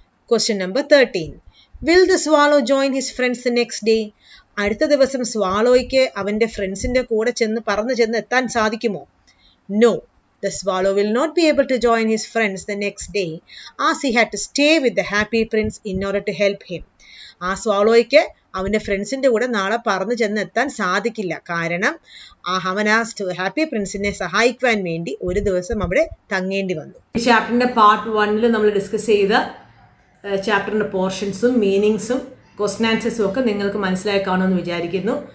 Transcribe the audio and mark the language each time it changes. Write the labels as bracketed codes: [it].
[en] Question number 13. Will the swallow join his friends the next day? [ml] അടുത്ത ദിവസം സ്വാലോയ്ക്ക് അവന്റെ ഫ്രണ്ട്സിന്റെ കൂടെ പറന്നു ചെന്ന് എത്താൻ സാധിക്കുമോ? [en] No, the swallow will not be able to join his friends the next day as he had to stay with the happy prince in order to help him. [ml] ആ സ്വാലോയ്ക്ക് അവന്റെ ഫ്രണ്ട്സിന്റെ കൂടെ നാളെ പറന്നു ചെന്ന് എത്താൻ സാധിക്കില്ല. കാരണം അവൻ ആ ഹാപ്പി പ്രിൻസിനെ സഹായിക്കുവാൻ വേണ്ടി ഒരു ദിവസം അവിടെ തങ്ങേണ്ടി വന്നു. ഈ ചാപ്റ്ററിന്റെ പാർട്ട് 1 നമ്മൾ ഡിസ്കസ് ചെയ്ത ചാപ്റ്ററിൻ്റെ പോർഷൻസും മീനിങ്സും ക്വസ്റ്റൻ ആൻസേഴ്സും ഒക്കെ നിങ്ങൾക്ക് മനസ്സിലായി കാണുമെന്ന് വിചാരിക്കുന്നു.